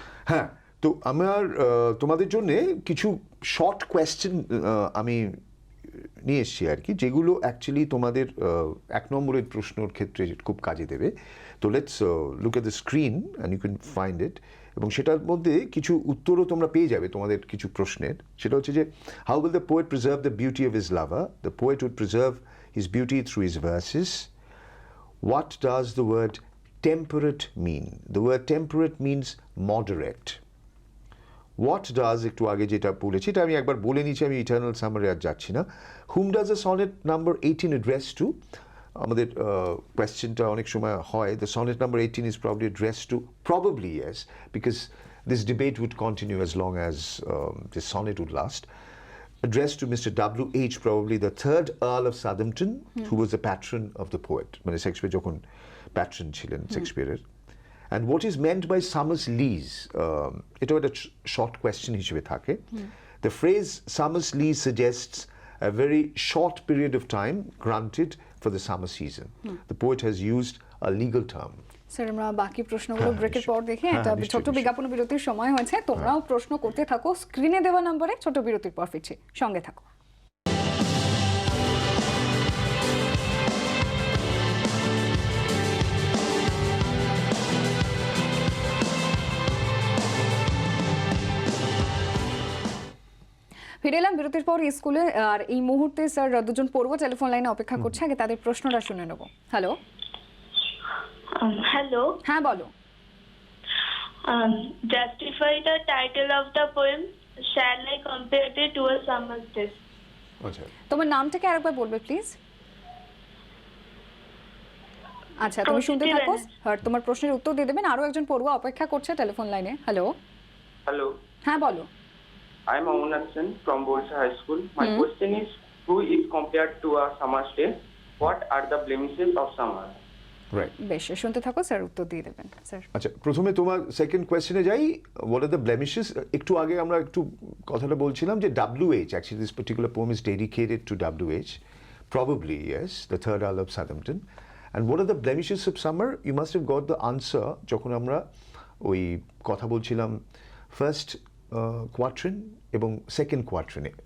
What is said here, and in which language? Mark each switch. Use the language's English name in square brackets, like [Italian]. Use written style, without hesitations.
[Bangla] হ্যাঁ, তো আমার তোমাদের জন্য কিছু শর্ট কোয়েশ্চেন আমি নিয়ে এসেছি আর কি, যেগুলো অ্যাকচুয়ালি তোমাদের 1 নম্বরের প্রশ্নের ক্ষেত্রে খুব কাজে দেবে। তো [English] let's look at the screen and you can find it, [Bangla] এবং সেটার মধ্যে কিছু উত্তরও তোমরা পেয়ে যাবে তোমাদের কিছু প্রশ্নের। [English] সেটা হচ্ছে যে, how will the poet preserve the beauty of his lover? The poet would preserve his beauty through his verses. What does the word temperate mean? The word temperate means moderate. What does, [Bangla] একটু আগে যেটা বলেছি এটা আমি একবার বলে নিচ্ছি, আমি ইটার্নাল সামারে আর যাচ্ছি না। [English] Whom does a sonnet number 18 address to? [Bangla] আমাদের কোয়েশ্চেনটা অনেক সময় হয়, [English] the sonnet number 18 is probably addressed to, probably yes, because this debate would continue as long as this sonnet would last. Addressed to Mr. W.H., probably the 3rd Earl of Southampton, who was the patron of the poet. [Bangla] মানে Shakespeare যখন patron ছিলেন শেক্সপিয়ারের। [English] And what is meant by summer's lease? [Bangla] এটাও একটা [English] short question [Bangla] হিসেবে থাকে। [English] The phrase summer's lease suggests a very short period of time granted for the summer season. The poet has used a legal term. [Bangla] Sir আমরা বাকি প্রশ্নগুলো ব্রেকের পর দেখি, একটা ছোট বিজ্ঞাপন বিরতির সময় হয়েছে, তোমরাও প্রশ্ন করতে থাকো স্ক্রিনে দেওয়া নম্বরে। ছোট বিরতির পর ফিরছি, সঙ্গে থাকো। ফিরে এলাম বিরতির পর স্কুলে, আর এই মুহূর্তে স্যার দুজন পড়ুয়া টেলিফোন লাইনে অপেক্ষা করছে, আগে তাদের প্রশ্নটা শুনে নেব। হ্যালো, হ্যালো, হ্যাঁ বলো। [English] justify the title of the poem shall I compare it to a summer's day? [Bangla] আচ্ছা, তোমার নামটাকে আরেকবার বলবে প্লিজ। আচ্ছা, তুমি শুনতে থাকো, আর তোমার প্রশ্নের উত্তর দিয়ে দেবেন। আরো একজন পড়ুয়া অপেক্ষা করছে টেলিফোন লাইনে। হ্যালো, হ্যালো, হ্যাঁ বলো। [English] I am Amunath Sen from Borsa High School. My question is, who is compared to a summer's day? What are the blemishes of summer? Right. [Bangla] বেশ, শুনতে থাকো, স্যার উত্তর দিয়ে দেবেন। স্যার আচ্ছা, প্রথমে তোমার সেকেন্ড কোয়েশ্চেনে যাই, [English] What are the blemishes. [Bangla] একটু আগে আমরা একটু কথাটা বলছিলাম যে [English] WH, actually this particular poem is dedicated to WH, probably yes, the 3rd Earl of Southampton. And what are the blemishes of summer? You must have got the answer [Bangla] যখন আমরা ওই কথা বলছিলাম ফার্স্ট কোয়াট্রেন এবং second কোয়াট্রেনে।